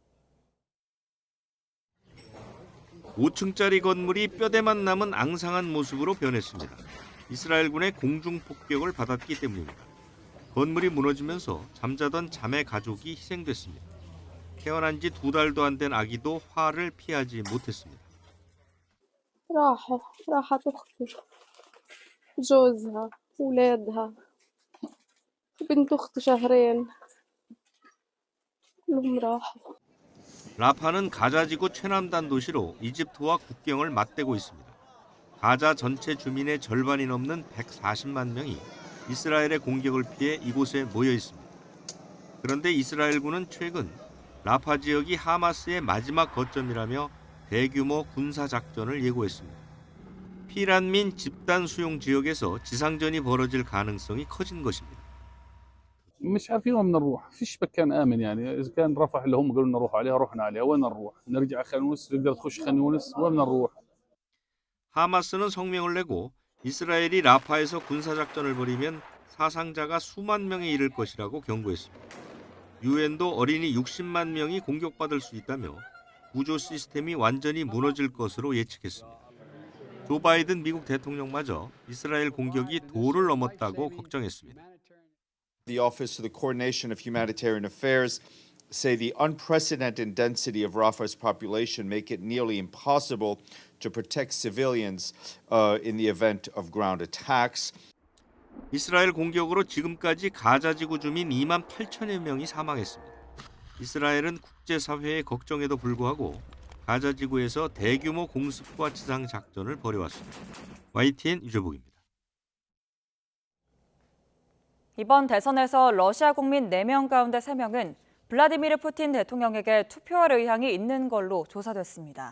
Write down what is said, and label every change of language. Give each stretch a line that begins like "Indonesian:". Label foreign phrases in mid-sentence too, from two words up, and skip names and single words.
Korean: 5층짜리 건물이 뼈대만 남은 앙상한 모습으로 변했습니다. 이스라엘군의 공중폭격을 받았기 때문입니다. 건물이 무너지면서 잠자던 자매 가족이 희생됐습니다. 태어난 지 2달도 안 된 아기도 화를 피하지 못했습니다.
Arabic: راحت أختي جوزها أولادها بنت أختي شهرين كلهم راحوا.
Korean: 라파는 가자지구 최남단 도시로 이집트와 국경을 맞대고 있습니다. 가자 전체 주민의 절반이 넘는 140만 명이 이스라엘의 공격을 피해 이곳에 모여 있습니다. 그런데 이스라엘군은 최근 라파 지역이 하마스의 마지막 거점이라며 대규모 군사작전을 예고했습니다. 피난민 집단 수용 지역에서 지상전이 벌어질 가능성이 커진 것입니다.
Arabic: مش عارفين وين بدنا نروح، فيش مكان آمن يعني، إذا كان رفح اللي هم قالوا لنا نروح عليها رحنا عليها، وين نروح؟ نرجع خان يونس، نقدر تخش خان يونس، وين بدنا نروح؟
Korean: 하마스는 성명을 내고 이스라엘이 라파에서 군사작전을 벌이면 사상자가 수만 명에 이를 것이라고 경고했습니다. 유엔도 어린이 60만 명이 공격받을 수 있다며 구조 시스템이 완전히 무너질 것으로 예측했습니다. 조 바이든 미국 대통령마저 이스라엘 공격이 도를 넘었다고 걱정했습니다.
English: The Office of the Coordination of Humanitarian Affairs say the unprecedented density of Rafah's population make it nearly impossible to protect civilians in the event of ground attacks.
Korean: 이스라엘 공격으로 지금까지 가자 지구 주민 2만 8천여 명이 사망했습니다. 이스라엘은 국제사회의 걱정에도 불구하고 가자 지구에서 대규모 공습과 지상 작전을 벌여왔습니다. YTN 유재복입니다. 이번 대선에서 러시아 국민 4명 가운데 3명은 블라디미르 푸틴 대통령에게 투표할 의향이 있는 걸로 조사됐습니다.